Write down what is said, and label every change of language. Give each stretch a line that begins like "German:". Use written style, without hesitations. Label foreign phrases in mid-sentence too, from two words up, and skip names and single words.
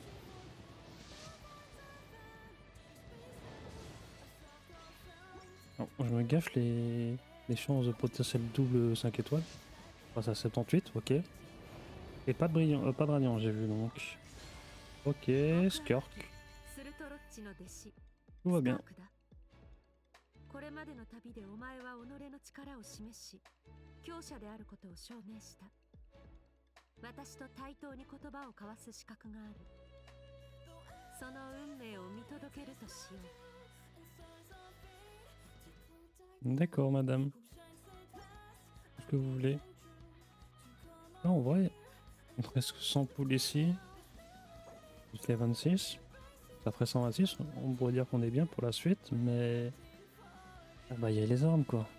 French: Non, je me gâche les chances de potentiel double 5 étoiles. On passe à 78, ok. Et pas de brillant, pas de radiant, j'ai vu donc. Ok, Skirk. Tout va bien.
Japanese: これまでの旅でお前は己の力を示し、強者であることを証明した。私と対等に言葉を交わす資格がある。その運命を見届けるとしよう。
French: D'accord, madame. Ce que vous voulez. Là, en vrai, il me reste 100 poules ici. Jusqu'à 26. Ça ferait 126. On pourrait dire qu'on est bien pour la suite, mais. Ah bah, il y a les armes, quoi.